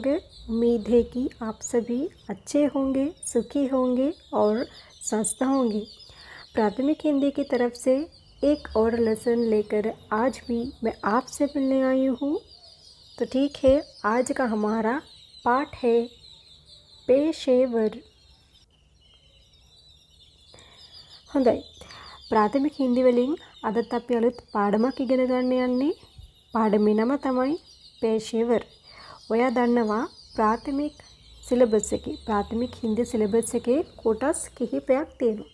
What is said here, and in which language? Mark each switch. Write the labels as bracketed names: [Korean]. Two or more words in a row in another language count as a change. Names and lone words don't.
[Hindi] उम्मीद है कि आप सभी अच्छे होंगे, सुखी होंगे और स्वस्थ होंगे। प्राथमिक हिंदी की तरफ से एक और लेसन लेकर आज भी मैं आपसे मिलने आई हूँ। तो ठीक है, आज का हमारा पाठ है पेशेवर। [Sinhala] හොඳයි. ප්‍රාථමික හින්දි වලින් අදත් අපි අලුත් පාඩමක් ඉගෙන ගන්න යන්නේ. පාඩමේ නම තමයි पेशेवर. ඔයා දන්නවා ප්‍රාථමික සිලබස් එකේ ප්‍රාථමික හින්දි සිලබස් එකේ කොටස් කිහිපයක් තියෙනවා.